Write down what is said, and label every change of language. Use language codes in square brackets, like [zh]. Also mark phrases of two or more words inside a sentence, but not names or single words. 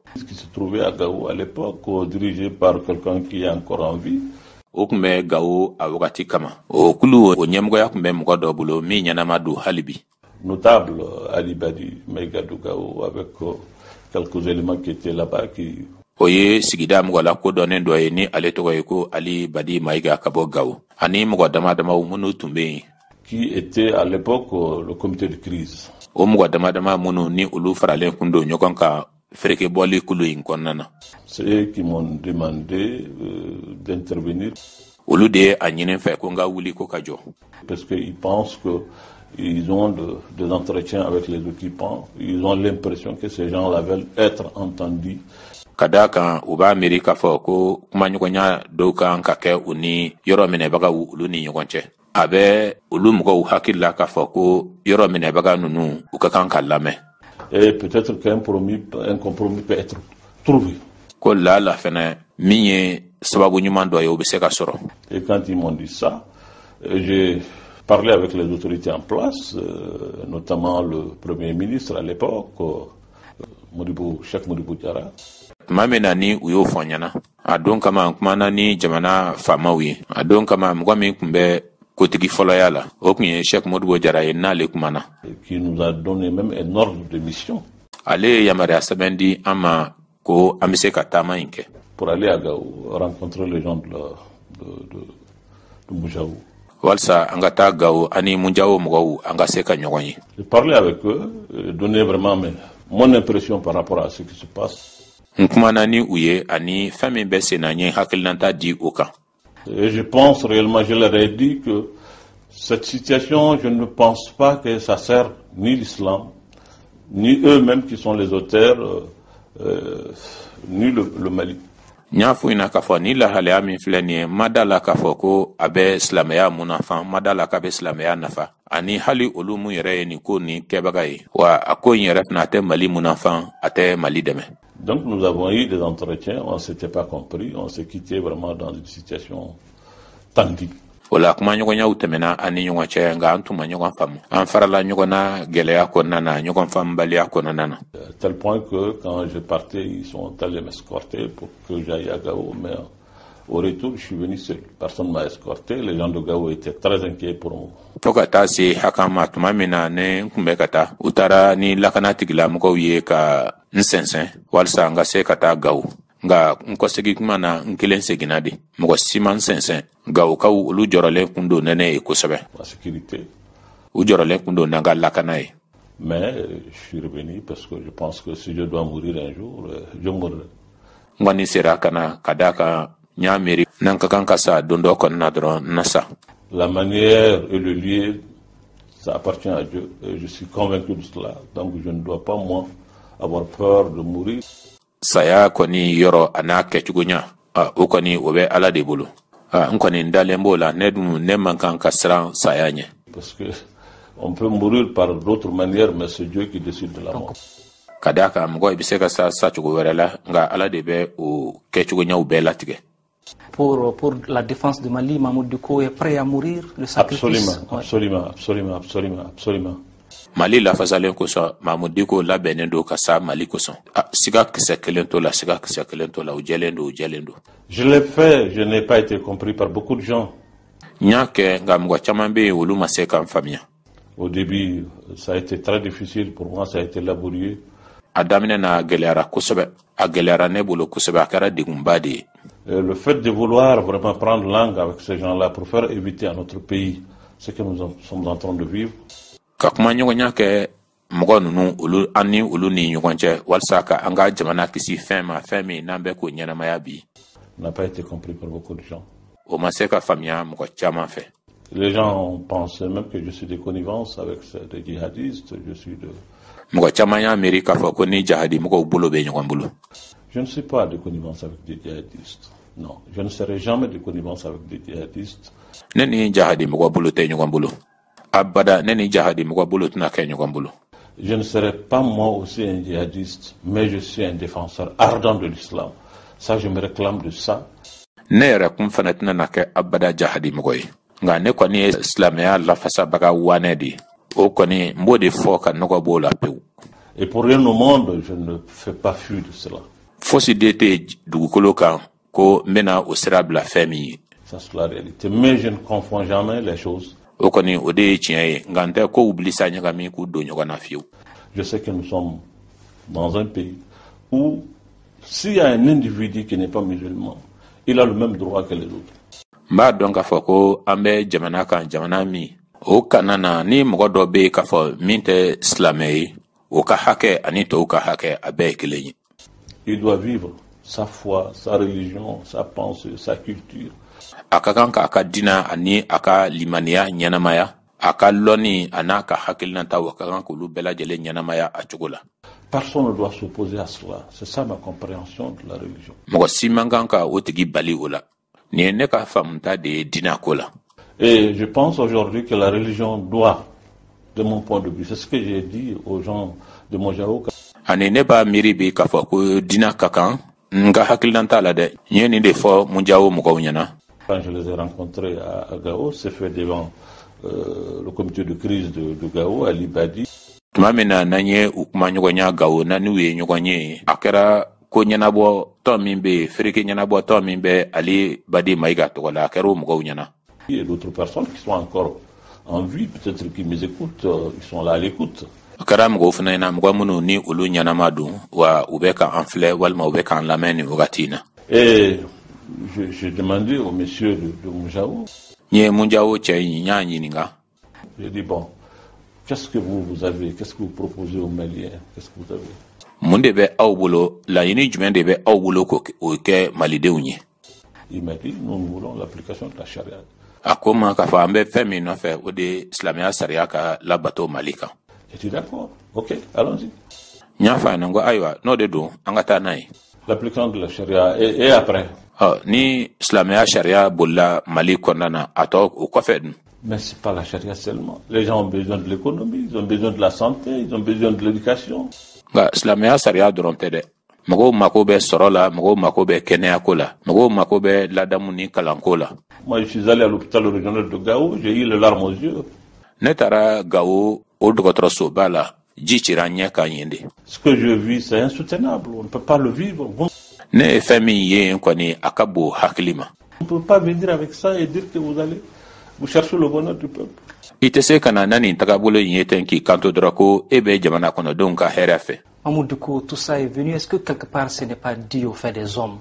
[fr] qui se trouvait à Gao à l'époque, dirigé par quelqu'un qui est encore en vie. [bm] O kun bɛ Gao a wagati kama. O kulu o ɲɛmɔgɔya kun bɛ mɔgɔ dɔ bolo min ɲɛnama don hali bi. [fr] Notable Ali Badi Maïgadou Gao avec quelques éléments qui étaient là-bas qui... [bm] O ye sigida mɔgɔ la kodɔnnen dɔ ye ni ale tɔgɔ ye ko Ali Badi Maïga ka bɔ Gao. Ani mɔgɔ damadamaw minnu tun bɛ yen. [fr] Qui était à l'époque le comité de crise. [bm] O mɔgɔ damadama minnu ni olu faralen kun don ɲɔgɔn kan fereke bɔli kulu in kɔnɔna na. [fr] C'est eux qui m'ont demandé d'intervenir. [bm] Olu de a ɲinin fɛ ko n ka wuli ko ka jɔ. [fr] Parce qu'ils pensent qu'ils ont des entretiens avec les occupants. Ils ont l'impression que ces gens-là veulent être entendus. [bm] Ka da kan u b'a miiri k'a fɔ ko kumaɲɔgɔnya dɔw kan ka kɛ u ni yɔrɔ minɛbagaw olu ni ɲɔgɔn cɛ. A bɛ olu mɔgɔw hakili la k'a fɔ ko yɔrɔ minɛbaga ninnu u ka kan ka lamɛn. [fr] Et peut-être qu'un compromis peut être trouvé. [bm] Ko la fɛnɛ min ye sababu ɲuman dɔ ye o bɛ se ka sɔrɔ. [fr] Et quand ils m'ont dit ça, j'ai parlé avec les autorités en place, notamment le Premier ministre à l'époque, Cheikh Modibo Diarra. [bm] Tuma min na ni u y'o fɔ n ɲɛna a don kama n kumana ni jamana faamaw ye a don kama mɔgɔ min kun bɛ kotigi fɔlɔya la o kun ye Cheikh Modibo Diarra ye n'ale kumana. [fr] Qui nous a donné même un ordre de mission. [bm] Ale ye yamaruya sɛbɛn di an ma ko an bɛ se ka taama in kɛ. [fr] Pour aller à Gao, rencontrer les gens de Moudjaou. [bm] Walsa an ka taa Gao ani Moudjaou mɔgɔw an ka se ka ɲɔgɔn ye. [fr] J'ai parlé avec eux, donné vraiment mon impression par rapport à ce qui se passe. [bm] N kumana ni u ye ani fɛn min bɛ sen na n ye hakilinata di o kan. [fr] Et je pense réellement, je leur ai dit que cette situation, je ne pense pas que ça sert ni l'islam, ni eux-mêmes qui sont les auteurs, ni le Mali. [bm] N y'a fɔ ina k'a fɔ ni lahalaya min filɛ nin ye ma da la k'a fɔ ko a bɛ silamɛya mun nafa ma da la k'a bɛ silamɛya nafa ani hali olu mun yɛrɛ ye nin ko nin kɛbaga ye wa a ko in yɛrɛ fana a tɛ Mali mun nafa a tɛ Mali dɛmɛ. [fr] Donc nous avons eu des entretiens, on ne s'était pas compris, on s'est quitté vraiment dans une situation tendue. [bm] O la kumaɲɔgɔnyaw tɛmɛna ani ɲɔgɔn cɛ nka an tun ma ɲɔgɔn faamu an farala ɲɔgɔn na gɛlɛya kɔnɔna na ɲɔgɔn faamubaliya kɔnɔna na. [fr] À tel point que quand je partais, ils sont allés m'escorter pour que j'aille à Gao, mais au retour, je suis venu seul. Personne ne m'a escorté, les gens de Gao étaient très inquiets pour moi. [bm] Fo ka taa se hakan ma tuma min na ne n kun bɛ ka taa u taara ni lakana tigilamɔgɔw ye ka n sɛnsɛn walasa n ka se ka taa Gao. Nga n kɔsegi kuma na n kelen seginna de mɔgɔ si ma n sɛnsɛn Gawokaw olu jɔrɔlen kun don nɛnɛ ye kosɛbɛ. [fr] La sécurité. [bm] U jɔrɔlen kun don n'an ka lakana ye. [fr] Mais je suis revenu parce que je pense que si je dois mourir un jour, je mourrai. [bm] N kɔni sera ka na ka da kan n y'a miiri n'an ka kan ka sa don dɔ kɔnɔna dɔrɔn n na sa. [fr] La manière et le lieu, ça appartient à Dieu. Et je suis convaincu de cela. Donc je ne dois pas, moi, avoir peur de mourir. [bm] Saya kɔni yɔrɔ a n'a kɛcogo ɲa o kɔni o bɛ Ala de bolo. N kɔni n dalen b'o la ne dun ne man kan ka siran saya ɲɛ. [fr] Parce que on peut mourir par d'autres manières, mais c'est Dieu qui décide de la mort. [bm] Ka da kan mɔgɔ i bɛ se ka sa cogo wɛrɛ la nka Ala de bɛ o kɛcogo ɲaw bɛɛ latigɛ. [fr] Pour la défense de Mali, Mamoudou Dicko est prêt à mourir, le sacrifice. Absolument. [bm] Mali lafasalen kosɔn Mamoudou Dicko labɛnnen don ka sa Mali kosɔn. Siga kisɛ kelen t'o la u jɛlen don. [fr] Je l'ai fait, je n'ai pas été compris par beaucoup de gens. [bm] N y'a kɛ nka mɔgɔ caman bɛ yen olu ma se ka n faamuya. [fr] Au début, ça a été très difficile pour moi, ça a été laborieux. [bm] A daminɛ na gɛlɛyara kosɛbɛ a gɛlɛyara ne bolo kosɛbɛ a kɛra degunba de ye. [fr] Le fait de vouloir vraiment prendre langue avec ces gens-là pour faire éviter à notre pays ce que nous sommes en train de vivre. [bm] Ka kuma ɲɔgɔnya kɛ mɔgɔ ninnu olu an ni olu ni ɲɔgɔn cɛ walasa ka an ka jamana kisi fɛn ma fɛn min n'an bɛ k'o ɲɛnamaya bi. [fr] N'a pas été compris par beaucoup de gens. [bm] O ma se ka faamuya mɔgɔ caman fɛ. [fr] Les gens pensent même que je suis de connivence avec des djihadistes, [bm] mɔgɔ caman y'a miiri k'a fɔ ko ni jahadi mɔgɔw bolo bɛ ɲɔgɔn bolo. [fr] Je ne suis pas de connivence avec des djihadistes. Non, je ne serai jamais de connivence avec des djihadistes. [bm] Ne ni jahadi mɔgɔ bolo tɛ ɲɔgɔn bolo. Abada ne ni jahadi mɔgɔ bolo tɛna kɛ ɲɔgɔn bolo. [fr] Je ne serai pas moi aussi un djihadiste, mais je suis un défenseur ardent de l'islam. Ça, je me réclame de ça. [bm] Ne yɛrɛ kun fana tɛna na kɛ abada jahadi mɔgɔ ye. Nka ne kɔni ye silamɛya lafasabaga wanɛ de ye. O kɔni n b'o de fɔ ka nɔgɔ b'o la pewu. [fr] Et pour rien au monde, je ne fais pas fi de cela. [bm] fosi dete dugukolo kan ko mena o sira bila fɛn min ye. [fr] Ça c'est la réalité. Mais je ne confonds jamais les choses. [bm] O kɔni o de ye tiɲɛ ye nka n tɛ ko wulisa ɲagami k'u don ɲɔgɔn na fiyewu. [fr] Je sais que nous sommes dans un pays où s'il y a un individu qui n'est pas musulman, il a le même droit que les autres. [bm] N b'a dɔn k'a fɔ ko an bɛ jamana kan jamana min o kana na ni mɔgɔ dɔ bɛ yen k'a fɔ min tɛ silamɛ ye o ka hakɛ ani tɔw ka hakɛ a bɛɛ ye kelen ye. [fr] Il doit vivre sa foi, sa religion, sa pensée, sa culture. [bm] A ka kan k'a ka diina ani a ka limaniya ɲɛnamaya a ka lɔnni a n'a ka hakilinata o ka kan k'olu bɛɛ lajɛlen ɲɛnamaya a cogo la. [fr] Personne ne doit s'opposer à cela. C'est ça ma compréhension de la religion. [bm] Mɔgɔ si man kan ka o tigi bali o la. Nin ye ne ka faamuta de ye diina ko la. [fr] Et je pense aujourd'hui que la religion doit, de mon point de vue, c'est ce que j'ai dit aux gens de Mojao. [bm] Ani ne b'a miiri bi k'a fɔ ko diina ka kan n ka hakilinata la dɛ. N ye nin de fɔ Mojao mɔgɔw ɲɛna. [fr] Quand je les ai rencontrés à Gao, c'est fait devant le comité de crise de Gao, à Libadi. [bm] Tuma min na n'an ye u kuma ɲɔgɔnya Gao na n'u ye ɲɔgɔn ye a kɛra ko ɲɛnabɔ tɔn min bɛ yen fereke ɲɛnabɔ tɔn min bɛ Ali Badi Maïga tɔgɔ la a kɛra o mɔgɔw ɲɛna. [fr] Il y a d'autres personnes qui sont encore en vie, peut-être qui m'écoutent, ils sont là à l'écoute. [bm] A kɛra mɔgɔw fana ɲɛna mɔgɔ minnu ni olu ɲɛnama don wa u bɛ k'an filɛ walima u bɛ k'an lamɛn nin wagati in na. [fr] Et j'ai demandé au monsieur de Mojao. [bm] N ye Mojao cɛ in n y'a ɲininka. [fr] J'ai dit bon, qu'est-ce que vous avez, qu'est-ce que vous proposez aux Maliens, qu'est-ce que vous avez? [bm] Mun de bɛ aw bolo laɲini jumɛn de bɛ aw bolo k'o kɛ malidenw ye. [fr] Il m'a dit nous voulons l'application de la charia. [bm] A ko n ma k'a fɔ an bɛ fɛn min nɔfɛ o de silamɛya sariya ka labato Mali kan. [fr] J'étais d'accord, ok, allons-y. [bm] N y'a fɔ a ɲɛna n ko ayiwa n'o de don an ka taa n'a ye. [fr] L'application de la charia et après. [bm] Ni silamɛya sariya bolila Mali kɔnɔna na a tɔ o kɔfɛ dun. [fr] Mais c'est pas la charia seulement. Les gens ont besoin de l'économie, ils ont besoin de la santé, ils ont besoin de l'éducation. [bm] Nka silamɛya sariya dɔrɔn tɛ dɛ. Mɔgɔw mako bɛ sɔrɔ la, mɔgɔw mako bɛ kɛnɛyako la, mɔgɔw mako bɛ ladamu ni kalanko la. [fr] Moi, je suis allé à l'hôpital régional de Gao, j'ai eu les larmes aux yeux. [bm] Ne taara Gao o dɔgɔtɔrɔsoba la, ji cira ɲɛ kan yen de. [fr] Ce que je vis, c'est insoutenable. On ne peut pas le vivre. [bm] Ne ye fɛn min ye yen kɔni a ka bon hakili ma. [fr] On ne peut pas venir avec ça et dire que vous cherchez le bonheur du peuple. [bm] I tɛ se ka na na nin tagabolo in ye ten k'i kanto dɔrɔn ko e bɛ jamana kɔnɔdenw ka hɛrɛ fɛ. [fr] Mahmoud Dicko, tout ça est venu. Est-ce que quelque part ce n'est pas dû au fait des hommes?